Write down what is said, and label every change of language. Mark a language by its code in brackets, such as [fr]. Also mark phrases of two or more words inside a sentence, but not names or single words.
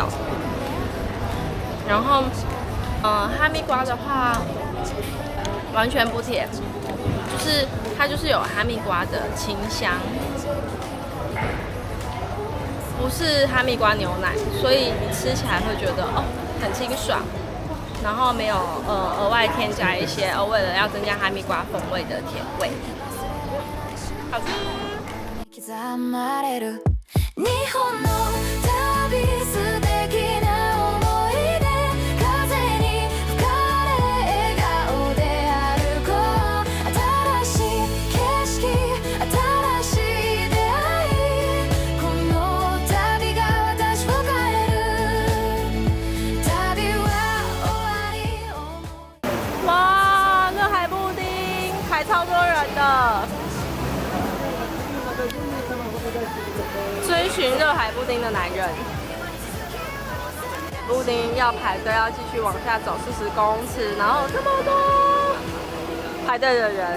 [zh] 然后，哈密瓜的话完全不甜，就是它就是有哈密瓜的清香，不是哈密瓜牛奶，所以你吃起来会觉得很清爽，然后没有额外添加一些为了要增加哈密瓜风味的甜味，好吃。 [ja] 刻まれる日本の旅素敵な思い出風に吹かれ笑顔で歩こう新しい景色新しい出会いこの旅が私を変える旅は終わり [zh] 哇，热海布丁排超多人的。追寻热海布丁的男人，布丁要排队，要继续往下走40公尺，然后这么多排队的人。